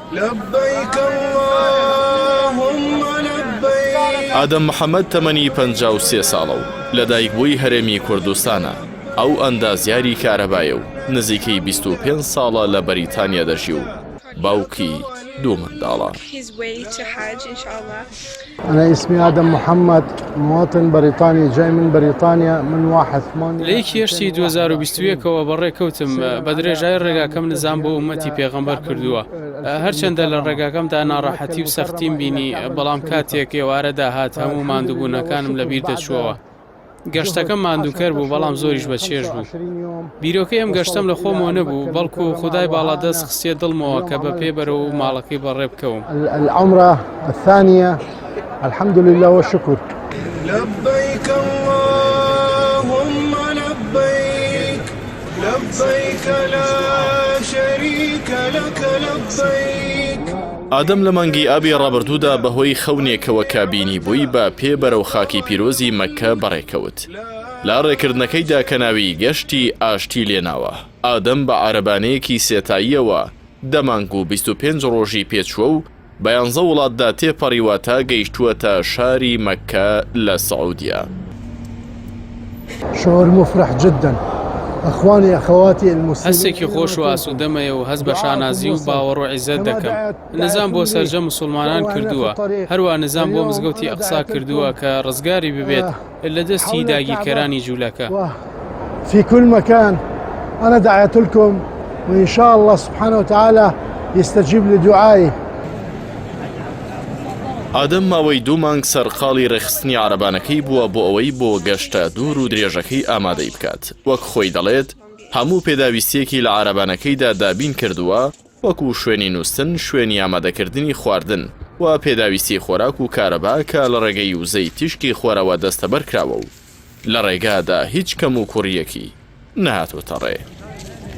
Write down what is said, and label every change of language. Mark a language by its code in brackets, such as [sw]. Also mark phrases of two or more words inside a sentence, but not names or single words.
[ckb] ئادەم محەممەد تەمەنی 53 ساڵە و لەدایکبووی هەرێمی کوردستانە. ئەو ئەندازیاری کارەبایە و نزیکەی 25 ساڵە لە بەریتانیا دەژی و باوکی دوو منداڵە. [ar] أنا اسمي آدم محمد مواطن بريطاني جاي من بريطانيا من 1/8 [ckb] لە هێشتی 2021ەوە بەڕێکەوتم بە درێژای ڕێگاکەم نزان بۆ ئومەتی پێغەمبەر کردووە. هەرچەندە لە ڕێگاکەمدا ناڕەحەتی و سەختیم بینی بەڵام کاتێک ئێوارە داهات هەموو ماندووبوونەکانم لەبیر دەچووەوە. گەشتەکەم ماندووکەر بوو بەڵام زۆریش بەچێژ بوو. بیرۆکەی ئەم گەشتەم لە خۆمەوە نەبوو بەڵکو خودای باڵادەست خستێ دڵمەوە کە بە پێ بەرەوە و ماڵەکەی بەڕێ بکەوم. [ar] العمرة الثانية الحمد لله والشكر. لبيك اللهم لبيك لبيك لا شريك لك لبيك. [ckb] ئادەم لە مانگی ئابی ڕابردوودا بەهۆی خەونێکەوە کابینی بووی بە پێ بەرەو خاکی پیرۆزی مەککە بەڕێکەوت. لا ڕێکردنەکەیدا کەناوی گەشتی ئاشتی لێناوە. ئادەم بە عارەبانەیەکی سێتاییەوە دەمانگ و 25 ڕۆژی پێچووە و بە 11 وڵاتدا تێپەڕیوە تا گەیشتووەتە شاری مەککە لە سعودیا. [ar] شعور مفرح جدا أخواني أخواتي المسلمين. [ckb] هەستێکی خۆش و ئاسوودەمەیە و هەست بە شانازی و باوەڕ و عیزەت دەکەم. نزام بۆ سەرجە مسلمانان کردووە، هەروە نزام بۆ مزگەوتی ئەقسا کردووە کە ڕزگاری ببێت لە دەستی داگیرکەرانی جوولەکە. [ar] في كل مكان أنا دعيت لكم وإن شاء الله سبحانه وتعالى يستجيب لدعائي. [ckb] ئادەم ماوەی 2 مانگ سەرقاڵی ڕێخستنی عارەبانەکەی بووە بۆ ئەوەی بۆ گەشتە دوور و درێژەکەی ئامادەی بکات. وەک خۆی دەڵێت هەموو پێداویستیەکی لە عارەبانەکەیدا دابین کردووە وەکو شوێنی نووسن، شوێنی ئامادەکردنی خواردن و پێداویستی خۆراک و کارەبا کە لە ڕێگەی وزەی تیشکی خۆرەوە دەستەبەر کراوە و لە ڕێگادا هیچ کەم و کوڕیەکی نەهاتوتە ڕێ.